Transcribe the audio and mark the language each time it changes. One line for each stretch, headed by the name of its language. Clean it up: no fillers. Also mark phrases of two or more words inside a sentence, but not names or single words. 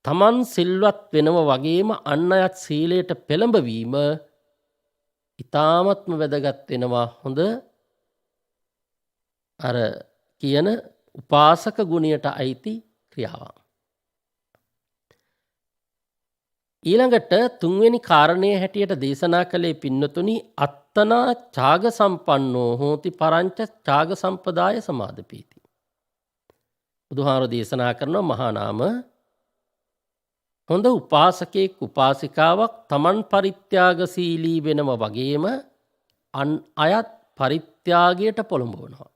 Sinhala: තමන් සිල්වත් වෙනව වගේම අන් අයත් සීලයට පෙළඹවීම ඉතාමත්ම වැදගත් වෙනවා හොඳ අර කියන උපාසක ගුණයට අයිති ක්‍රියාවක්. ඊළඟට තුන්වෙනි කාරණය හැටියට දේශනා කළේ පින්නතුනි
Pali: අත්තනා ඡාග සම්පන්නෝ හෝති පරංච ඡාග සම්පදාය සමාදපීති.
Sinhala: බුදුහාර දේශනා කරන මහා නාම හොඳ උපාසකෙක් උපාසිකාවක් තමන් පරිත්‍යාගශීලී වෙනව වගේම අන් අයත් පරිත්‍යාගයට පොළඹවනවා.